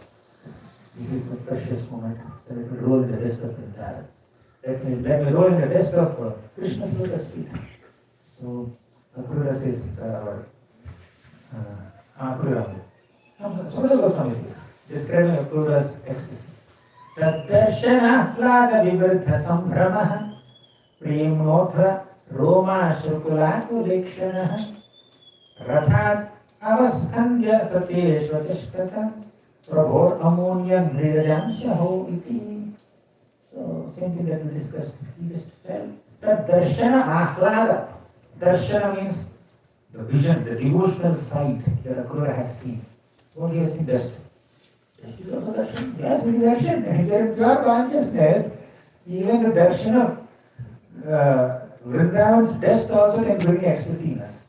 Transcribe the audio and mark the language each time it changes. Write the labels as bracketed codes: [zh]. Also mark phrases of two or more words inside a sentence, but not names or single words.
[en] This is a precious moment, so let me roll in the rest of the entire. Let me roll in the rest of Krishna's lotus feet. So, Akrura says, Akrura. Sukadeva Goswami says, describing Akrura's ecstasy. [sa] दर्शन आह्लाद विवृद्ध सम्भ्रमः प्रेमोद रोम श्रुकुलतु लेक्षणः रथात् अवस्थन्द्य सतेश्व चष्टत प्रभोर् अमोन्य धृरजम्शहो इति. [en] So, same thing that we discussed. He just felt that [sa] दर्शन आह्लाद. [en] Darshana means the vision, the devotional sight that Akrura has seen. What he has seen dust. Dust is also darshan. Yes, it is darshan. In pure consciousness, even the darshan of Vrindavan's dust also can bring ecstasy in us.